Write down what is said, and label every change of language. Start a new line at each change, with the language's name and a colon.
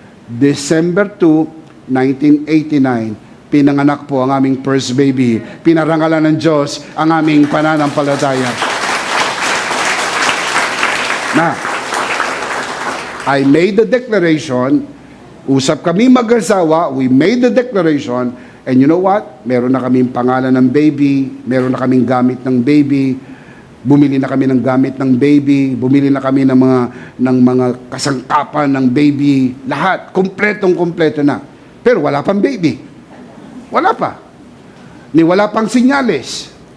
Filipino: December 2, 1989, pinanganak po ang aming
English: first baby.
Filipino: Pinarangalan ng Diyos ang aming pananampalataya.
English: Now, I made the declaration.
Filipino: Usap kami mag-asawa,
English: we made the declaration, and you know what?
Filipino: Meron na kaming pangalan ng baby, meron na kaming gamit ng baby, bumili na kami ng gamit ng baby, bumili na kami ng mga kasangkapan ng baby, lahat, kompletong-kompleto na. Pero wala pang baby. Wala pa. Ni wala pang sinyales.